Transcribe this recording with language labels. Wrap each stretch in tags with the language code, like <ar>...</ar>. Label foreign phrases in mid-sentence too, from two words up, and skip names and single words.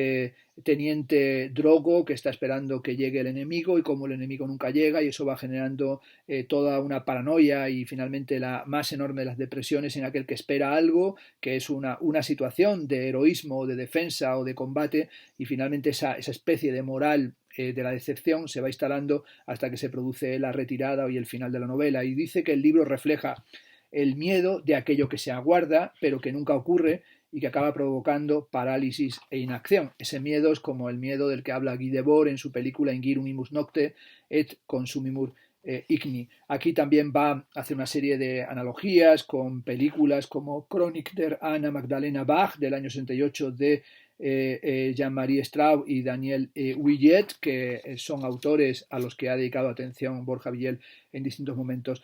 <es>teniente Drogo que está esperando que llegue el enemigo, y como el enemigo nunca llega, y eso va generando toda una paranoia y finalmente la más enorme de las depresiones en aquel que espera algo, que es una situación de heroísmo, de defensa o de combate, y finalmente esa especie de moral de la decepción se va instalando hasta que se produce la retirada y el final de la novela. Y dice que el libro refleja el miedo de aquello que se aguarda pero que nunca ocurre y que acaba provocando parálisis e inacción. Ese miedo es como el miedo del que habla Guy Debord en su película Ingirum imus nocte et consumimur igni. Aquí también va a hacer una serie de analogías con películas como Chronik der Anna Magdalena Bach del año 68 de Jean-Marie Straub y Daniel Ouillet, que son autores a los que ha dedicado atención Borja Villel en distintos momentos.</es>